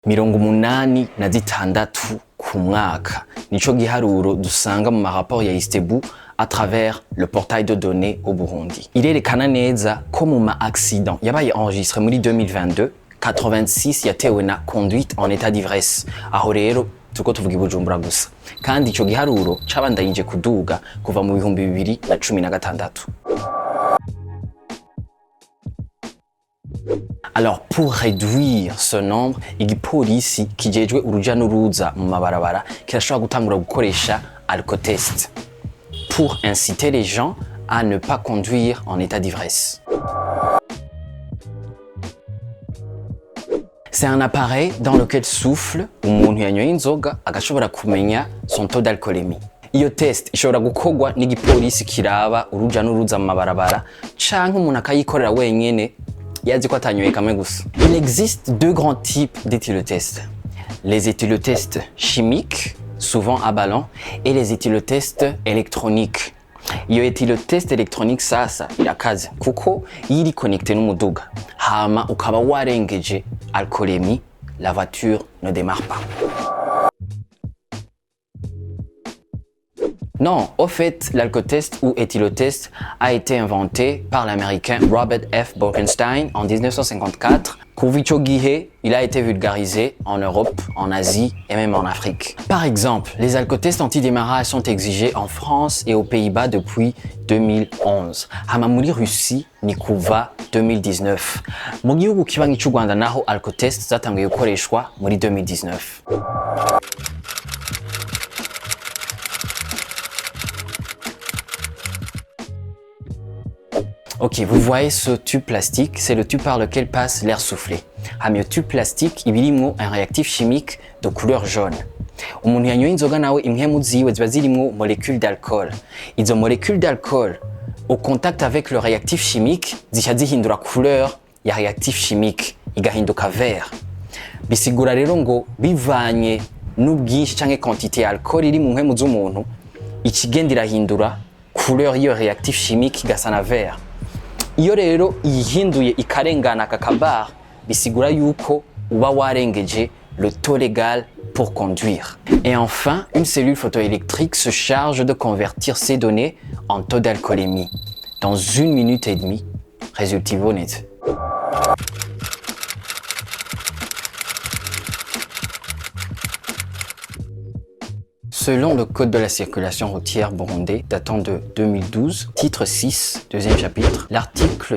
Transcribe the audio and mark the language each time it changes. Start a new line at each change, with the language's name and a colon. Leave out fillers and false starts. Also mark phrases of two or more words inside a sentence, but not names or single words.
Rundi: 86 ku mwaka nico giharuro dusanga mu rapport ya Istebu
French: à travers le portail de données
Rundi: au Burundi. Irerekana neza ko mu ma accident yabaye enregistré muri 2022 86 yatewe na
French: conduite en état d'ivresse.
Rundi: Aho rero tuko tuvuga Bujumbura gusa. Kandi ico giharuro cabandanyije kuduga kuva mu 2016.
French: Alors pour réduire ce nombre,
Rundi: igipolisi kijejwe uruja n'uruza mu mabarabara kirashobora gutangura gukoresha
French: alcotest pour inciter les gens à ne pas conduire en état d'ivresse. C'est un appareil dans lequel souffle
Rundi: umuntu yanyoye inzoga agashobora kumenya
French: son taux d'alcoolémie.
Rundi: Iyo test ishobora gukorwa n'igipolisi kiraba uruja n'uruza mu mabarabara canke umuntu akayikorera wenyene.
French: Il existe deux grands types d'éthylotests. Les éthylotests chimiques, souvent à ballon, et les éthylotests électroniques.
Rundi: Iyo
French: éthylotest électronique
Rundi: sasa irakaze kuko iri connecté n'umuduga. Hama ukaba warengeje alcoolémie,
French: la voiture ne démarre pas. Non, au fait, l'alcotest ou éthylotest a été inventé par l'américain Robert F. Bolkenstein en 1954.
Rundi: Kuvicho Gihe,
French: il a été vulgarisé en Europe, en Asie et même en Afrique. Par exemple, les alcotests anti-démarrage sont exigés en France et aux Pays-Bas depuis 2011.
Rundi: Hamamuri Russie ni kuva 2019. Mu gihugu kibanyi cy'u Rwanda naho alcotest zatangiye gukoreshwa muri 2019.
French: Ok, vous voyez ce tube plastique, c'est le tube par lequel passe l'air soufflé. Hamio tube plastique ibirimwo un réactif chimique de couleur jaune.
Rundi: Umuntu yanyoye inzoga nawe impwemu ziwe ziba zirimwo molécules d'alcool. Izo
French: molécules d'alcool au contact avec le réactif chimique
Rundi: zica zihindura couleur ya
French: réactif chimique
Rundi: igahinduka vert. Bisigura rero ngo bivanye n'ubwinshi canke
French: quantité alcool
Rundi: iri mu mpwemu z'umuntu ikigenda irahindura couleur y'iyo
French: réactif chimique
Rundi: igasa na vert. Iyo rero ihinduye ikarengana kakabar bisigura yuko uba warengeje
French: le taux légal pour conduire. Et enfin, une cellule photoélectrique se charge de convertir ces données en taux d'alcoolémie. Dans 1 minute et demie, résultat net. Selon le Code de la circulation routière burundais datant de 2012, titre 6, deuxième chapitre, l'article